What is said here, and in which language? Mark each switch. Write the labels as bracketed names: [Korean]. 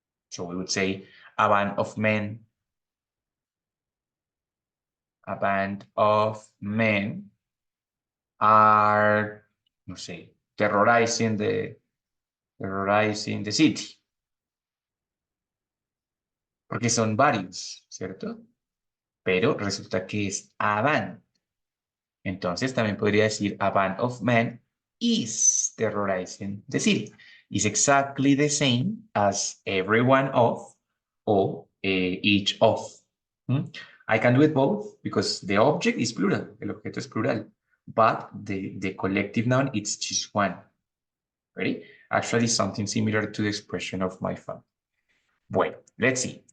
[English] So we would say a band of men. A band of men are, [Spanish] no sé, [English] terrorizing the city. [Spanish] Porque son varios, ¿cierto? Pero resulta que es a band. Entonces también podría decir [English] a band of men is terrorizing the city. It's exactly the same as every one of or each of. I can do it both because the object is plural, [Spanish] el objeto es plural, [English] but the collective noun it's just one. Ready? Actually, something similar to the expression of my phone. Bueno, let's see.